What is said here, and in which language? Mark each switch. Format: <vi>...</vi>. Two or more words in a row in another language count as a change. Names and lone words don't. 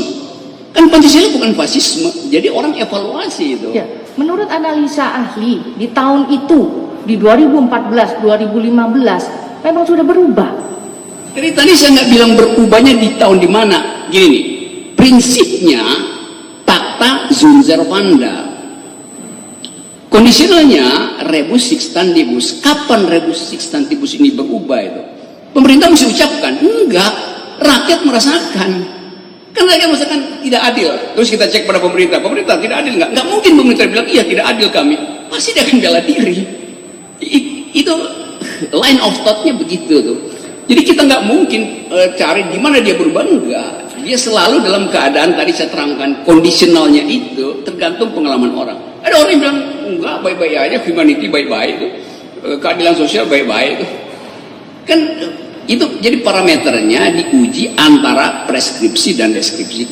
<id>Kan Pancasila bukan fasisme, jadi orang evaluasi itu. Ya, menurut analisa ahli di tahun itu, di 2014-2015, memang sudah berubah. Jadi tadi saya nggak bilang berubahnya di tahun di mana. Gini nih, prinsipnya</id> <la>Pacta sunt servanda. Kondisionalnya rebus sic stantibus.</la> <id>Kapan</id> <la>rebus sic stantibus</la> <id>ini berubah itu? Pemerintah mesti ucapkan, enggak, rakyat merasakan. Karena rakyat merasakan tidak adil. Terus kita cek pada pemerintah tidak adil nggak? Nggak mungkin pemerintah bilang, iya tidak adil kami. Pasti dia akan bela diri. Itu</id> <en>line of thought-</en> <id>nya begitu tuh. Jadi kita nggak mungkin cari di mana dia berubah, enggak. Dia selalu dalam keadaan tadi saya terangkan, kondisionalnya itu tergantung pengalaman orang. Ada orang yang bilang, enggak, baik-baik aja, humanity baik-baik itu, keadilan sosial baik-baik itu. Kan itu jadi parameternya diuji antara preskripsi dan deskripsi.</id>